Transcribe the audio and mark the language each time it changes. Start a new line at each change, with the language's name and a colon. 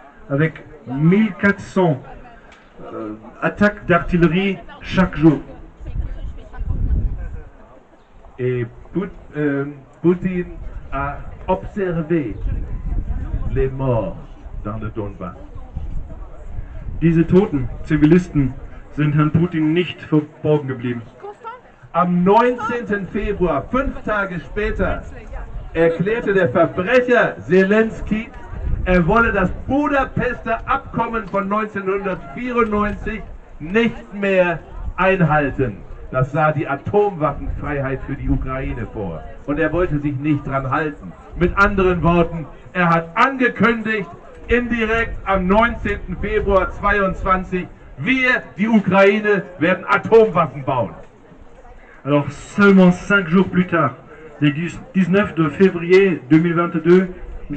French: Avec 1400 attaques d'artillerie chaque jour. Et Poutine a observé les morts dans le Donbass.
German: Diese toten Zivilisten sind Herrn Putin nicht verborgen geblieben. Am 19. Februar, 5 Tage später, erklärte der Verbrecher Zelensky, er wolle das Budapester Abkommen von 1994 nicht mehr einhalten. Das sah die Atomwaffenfreiheit für die Ukraine vor. Und er wollte sich nicht dran halten. Mit anderen Worten, er hat angekündigt, indirekt am 19. Februar 2022, wir, die Ukraine, werden Atomwaffen bauen.
French: Alors seulement 5 jours plus tard, le 19 de février 2022, M.